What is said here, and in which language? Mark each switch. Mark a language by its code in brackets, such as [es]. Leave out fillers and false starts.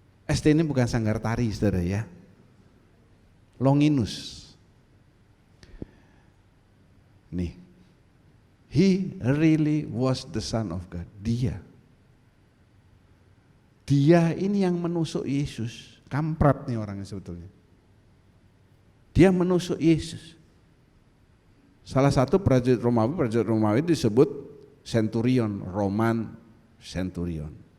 [id] ST ini bukan sanggar tari, saudara ya. Longinus. Nih, [en] he really was the son of God. [id] Dia ini yang menusuk Yesus. Kampret nih orangnya sebetulnya. Dia menusuk Yesus. Salah satu prajurit Romawi disebut centurion, [en] Roman centurion.